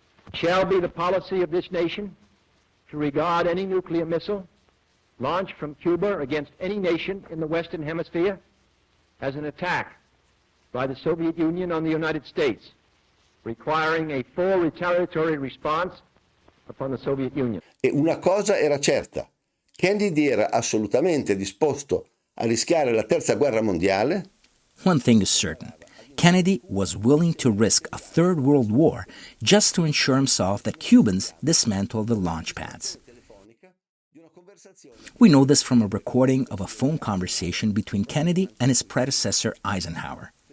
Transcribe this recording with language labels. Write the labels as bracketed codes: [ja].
[en] It shall be the policy of this nation to regard any nuclear missile launched from Cuba against any nation in the Western Hemisphere as an attack by the Soviet Union on the United States, requiring a full retaliatory response upon the Soviet Union. [it] E una cosa era certa: Kennedy era assolutamente disposto a rischiare la terza guerra mondiale. [en] One thing is certain. Kennedy was willing to risk a third world war just to ensure himself that Cubans dismantled the launch pads. We know this from a recording of a phone conversation between Kennedy and his predecessor Eisenhower.